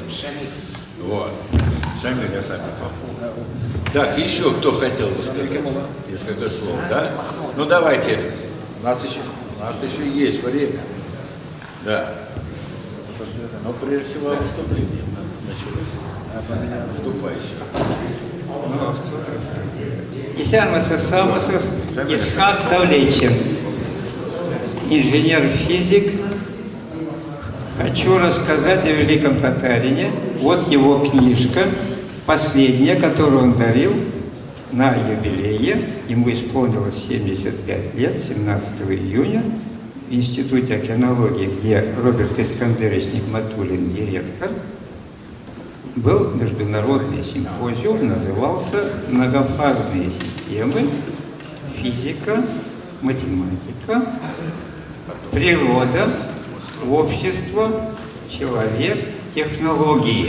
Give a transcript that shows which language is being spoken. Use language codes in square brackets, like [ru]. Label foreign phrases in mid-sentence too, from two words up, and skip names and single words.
[ru] Вот. Шамиль, я сами попал. Так, еще кто хотел бы сказать несколько слов, да? Ну давайте, у нас еще есть время. Да. Но прежде всего выступление началось. Выступающего. [tt] Исямасыз самасыз Исхак Давлетчин, инженер-физик. [ru] Хочу рассказать о великом татарине. Вот его книжка, последняя, которую он дарил на юбилее. Ему исполнилось 75 лет, 17 июня, в Институте океанологии, где Роберт Искандерович Нигматуллин, директор, был международный симпозиум, назывался «Многофазные системы, физика, математика, природа, общество, человек, технологии».